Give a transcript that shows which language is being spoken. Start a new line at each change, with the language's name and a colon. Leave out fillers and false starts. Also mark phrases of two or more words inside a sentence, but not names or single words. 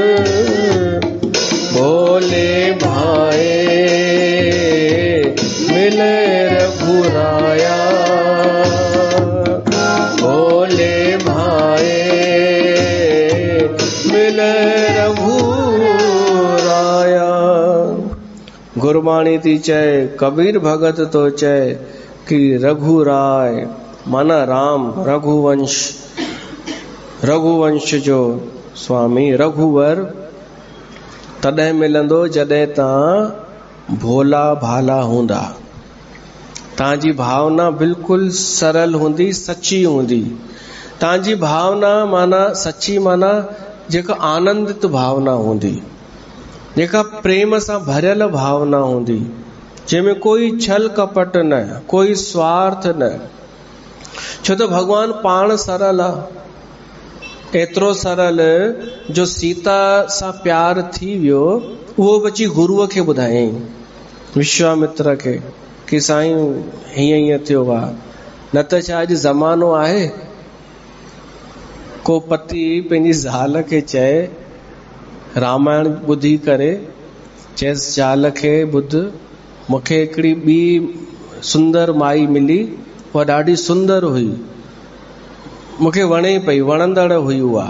Hindi: भोले भाई मिले रघुराया, भोले भाई मिले रघुराया।
Sindhi: गुरबाणी थी चए, कबीर भगत तो चए कि रघुराय माना राम, रघुवंश, रघुवंश जो स्वामी रघुवर तॾहिं मिलंदो जॾहिं तव्हां भोला भाला हूंदा, तव्हांजी भावना बिल्कुलु सरल हूंदी, सची हूंदी। तव्हांजी भावना माना सची माना जेका आनंदित भावना हूंदी, जेका प्रेम सां भरियल भावना हूंदी, जंहिंमें कोई छल कपट न, कोई स्वार्थ न। छो त भगवान पाण सरल आहे, एतिरो सरल जो सीता सां प्यार थी वियो, उहो बची गुरुअ खे ॿुधायईं, विश्वामित्र खे, कि साईं हीअं हीअं थियो आहे। न त छा अॼु ज़मानो आहे को पति पंहिंजी ज़ाल खे चए, रामायण ॿुधी करे चएसि ज़ाल खे, ॿुध मूंखे हिकिड़ी ॿी सुंदर माई मिली, उहा ॾाढी सुंदर हुई, मूंखे वणे पई, वणंदड़ हुई उहा।